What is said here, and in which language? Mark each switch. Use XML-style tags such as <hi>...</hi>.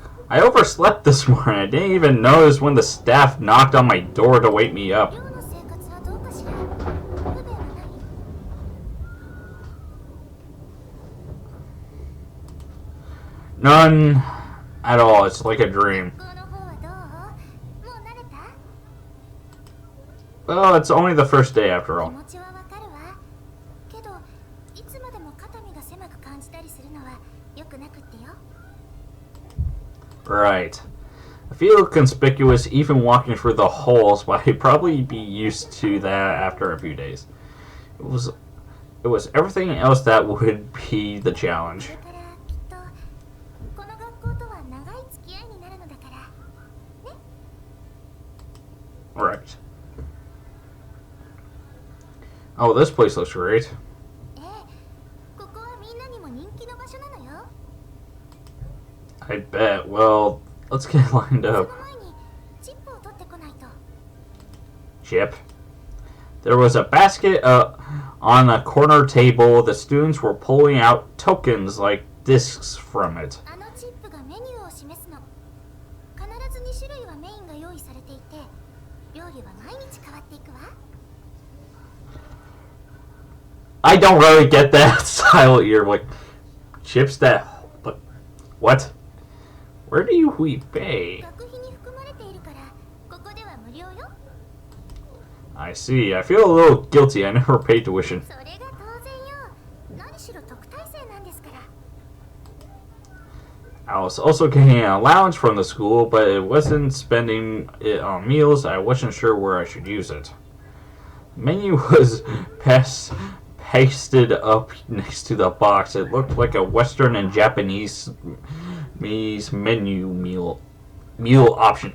<en>I overslept this morning. I didn't even notice when the staff knocked on my door to wake me up.</en> <ja>寮の生活はどうかしら。不便はない？</ja> <en>None at all. It's like a dream.</en> <ja>学校の方はどう？もう慣れた？</ja> <en>Well, it's only the first day after</en> <ja>気</ja> <en>all.</en> <ja>持ちはわかるわ。けど、いつまでも肩身が狭く感じたりするのは良くなくってよ。</ja> <en>Right. I feel conspicuous even walking through the halls, but I'd probably be used to that after a few days. It was everything else that would be the challenge.</en> <ja>これからきっとこの学校とは長い付き合いになるのだからね。</ja> <en>Right. Oh, this place looks great.</en> <ja>ええ、ここはみんなにも人気の場所なのよ。</ja> <en>I bet. Well, let's get lined</en> <ja>その</ja> <en>up.</en> <ja>前にチップを取ってこないと。</ja> <en>Chip. There was a basket on a corner table. The students were pulling out tokens like discs from it.</en> <ja>あのチップがメニューを示すの。必ず2種類はメインが用意されていて、料理は毎日変わっていくわ。</ja> <en>I don't really get that style. You're like chips that. But what? Where do we pay?</en> <ja>学費に含まれているから、ここでは無料よ。</ja> <en>I see. I feel a little guilty. I never paid tuition.</en> <ja>それが当然よ。何しろ特待生なんですから。</ja> <en>I was also getting an allowance from the school, but it wasn't spending it on meals. I wasn't sure where I should use it. Menu was pasted up next to the box. It looked like a Western and Japanese menu meal option.</en>